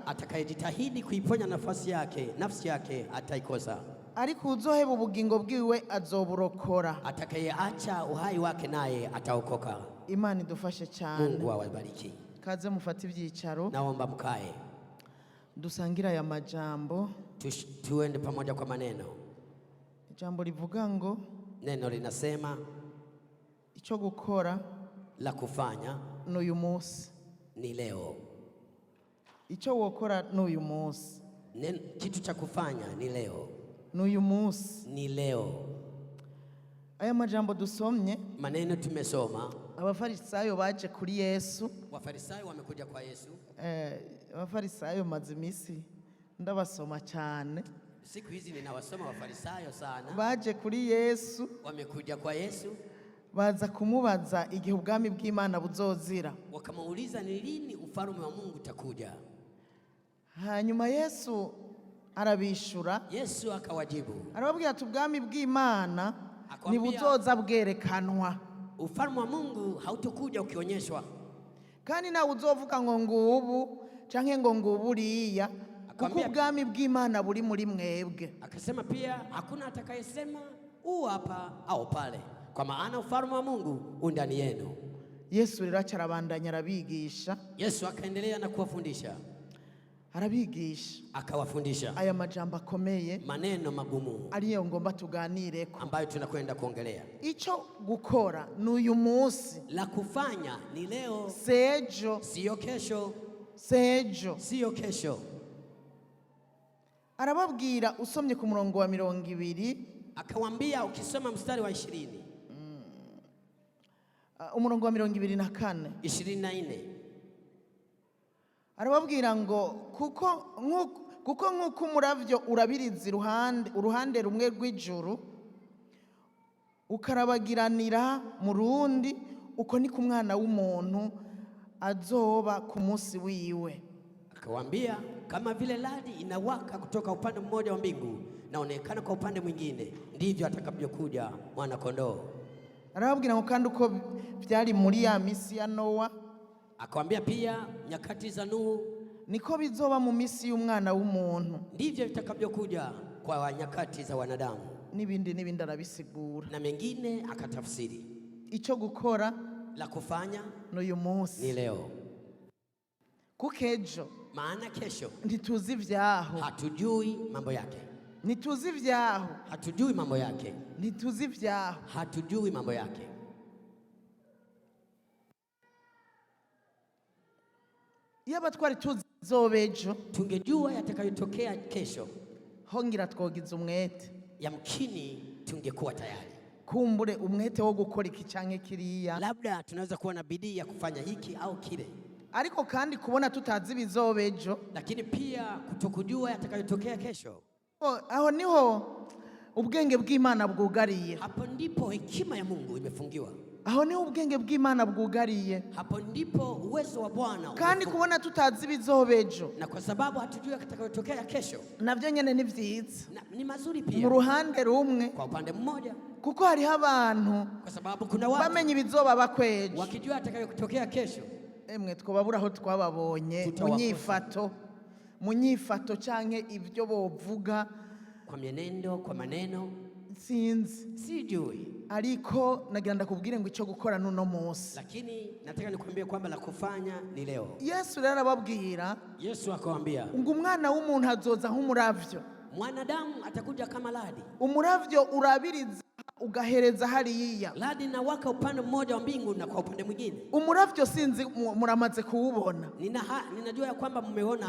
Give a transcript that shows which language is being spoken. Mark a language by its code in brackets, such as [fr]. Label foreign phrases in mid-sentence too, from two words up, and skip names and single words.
[sw] atakayejitahidi kuiponya nafsi yake ataikosa. [rn] Ariko uzoheba ubugingo bwiwe azoburokora. [sw] Atakayeacha uhai wake naye ataokoka. [rn] Imana idufashe cyane. [sw] Mungu awabariki. [rn] Kaze mufate ibyicaro. [sw] Naomba mkae. [rn] Dusangira ya majambo. [sw] Tuende pamoja kwa maneno. [rn] Ijambo rivuga ngo [sw] neno linasema [rn] icyo gukora [sw] la kufanya [rn] n'uyu munsi. [sw] ni leo. [rn] Icyo wokora n'uyu munsi. [sw] Kitu cha kufanya ni leo. [rn] N'uyu munsi. [sw] Ni leo. [rn] Aya majambo dusomye, [sw] maneno tumesoma, [rn] abafarisayo baje kuri Yesu. [sw] Wafarisayo wamekuja kwa Yesu. [rn] Abafarisayo maze imisi ndabasoma cyane. [sw] Siku hizi ninawasoma Wafarisayo sana. [rn] Baje kuri Yesu. [sw] Wamekuja kwa Yesu. [rn] Baza kumubaza igihe ubwami bw'Imana buzozira. [sw] Wakamuuliza ni lini ufalme wa Mungu utakuja. [rn] Hanyuma Yesu arabishura. [sw] Yesu akawajibu. [rn] Arababwira ati ubwami bw'Imana ni buzoza bwerekanwa. [sw] Ufalme wa Mungu hautokuja ukionyeshwa. [rn] Kandi nawe uzovuga ngo ngubu canke ngo nguburiya, kuko ubwami bw'Imana buri muri mwebwe. [sw] Akasema pia hakuna atakayesema huu hapa au pale, kwa maana ufalme wa Mungu undani yenu. [rn] Yesu rero acarabandanya arabigisha. [sw] Yesu akaendelea na kuwafundisha. [rn] Arabigisha, [sw] akawafundisha [rn] aya majambo akomeye, [sw] maneno magumu [rn] ariyo ngomba tuganireko, [sw] ambayo tunakwenda kuongelea. [rn] Ico gukora n'uyu munsi, [sw] la kufanya ni leo, [rn] sejo [sw] sio kesho, [rn] sejo [sw] sio kesho. [rn] Arababwira usomye ku murongo wa 20, [sw] akawaambia ukisoma mstari wa 20, [rn] umurongo wa 24, 24, arababwira ngo kuko nk'uko umuravyo urabiriza uruhande rumwe rw'ijuru ukarabagiranira mu rundi, uko ni ku mwana w'umuntu azoba ku munsi wiwe. [sw] Akawaambia kama vile radi inawaka kutoka upande mmoja wa mbingu naonekana kwa upande mwingine, ndivyo atakavyokuja mwana kondoo. [rn] Arababwira ngo kandi uko byari muri ya misi ya Noa, [sw] akamwambia pia nyakati za Nuhu, [rn] niko bizoba mu misi y'umwana w'umuntu, [sw] ndivyo vitakavyokuja kwa nyakati za wanadamu. [rn] N'ibindi arabisigura [sw] na mengine akatafsiri. [rn] Ico gukora [sw] la kufanya [rn] n'uyu munsi [sw] ni leo, [rn] kukejo [sw] maana kesho [rn] ntituzi vyaho, [sw] hatujui mambo yake. [rn] Ntituzi vyaho, [sw] hatujui mambo yake. [rn] Ntituzi vyaho, [sw] hatujui mambo yake. [rn] Yaba twari tuzobejo, [sw] tungejua yatakayotokea kesho, [rn] hongira twogiza umwete, [sw] yamkini tungekuwa tayari. [rn] Kumbure umwete wo gukora iki canke kiriya, [sw] labda tunaweza kuwa na bidii ya kufanya hiki au kile. [rn] Ariko kandi kubona tutazi bizobejo, [sw] lakini pia kutokujua yatakayotokea kesho, [rn] aho niho ubwenge bw'Imana bwugariye. [sw] Hapo ndipo hekima ya Mungu imefungiwa. [rn] Aho niho ubwenge bw'Imana bwugariye. [sw] Hapo ndipo uwezo wa Bwana. [rn] Kandi kubona tutazi bizobejo, [sw] na kwa sababu hatujui yatakayotokea kesho, [rn] navyo nyene ni vyiza, [sw] ni mazuri pia [rn] mu ruhande rumwe, [sw] kwa upande mmoja, [rn] kuko hariho abantu, [sw] kwa sababu kuna watu [rn] bamenye ibizoba bakweje, [sw] wakijua yatakayotokea kesho. [rn] Emwe twobabura aho twababonye mu nyifato canke ibyo bovuga, [sw] kwa mienendo, kwa maneno, [rn] sinzi, [sw] sijui. [rn] Ariko nagira ndakubwire ngo ico gukora nuno munsi, [sw] lakini nataka nikwambie kwamba la kufanya ni leo. [rn] Yesu rero arababwira, [sw] Yesu akawaambia [rn] ngo umwana w'umuntu azoza nk'umuravyo, [sw] mwanadamu atakuja kama radi. [rn] Umuravyo urabiriza ugahereza hariya, [sw] radi na waka upande mmoja wa mbingu na kwa upande mwingine. [rn] Umuravyo sinzi muramaze kuwubona, [sw] ninajua ya kwamba mmeona.